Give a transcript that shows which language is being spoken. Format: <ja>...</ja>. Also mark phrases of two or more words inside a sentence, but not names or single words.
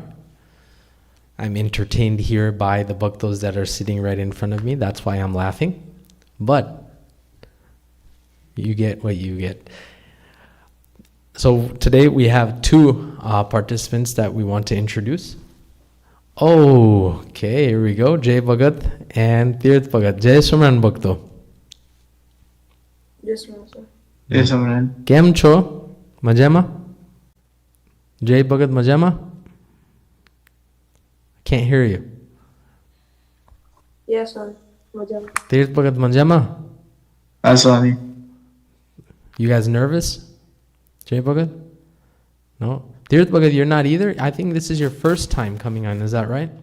<en>I'm entertained here by the bhaktas that are sitting right in front of me. That's why I'm laughing. But you get what you get. So today we have two participants that we want to introduce. Oh, okay, here we go. Jai Bhagat and Tirth Bhagat.</en> <gu>જય સ્વામિનારાયણ ભક્તો. જય સ્વામિનારાયણ. જય સ્વામિનારાયણ. Kem છો? મજામાં? Jai Bhagat મજામાં?</gu> <en>Can't hear you. Yes, sir. Majama.</en> <gu>Tirth Bhagat મજામાં?</gu> <en>Hi, Swami. You guys nervous? Jai Bhagat? No? Tirth Bhagat, you're not either? I think this is your first time coming on, is that right?</en>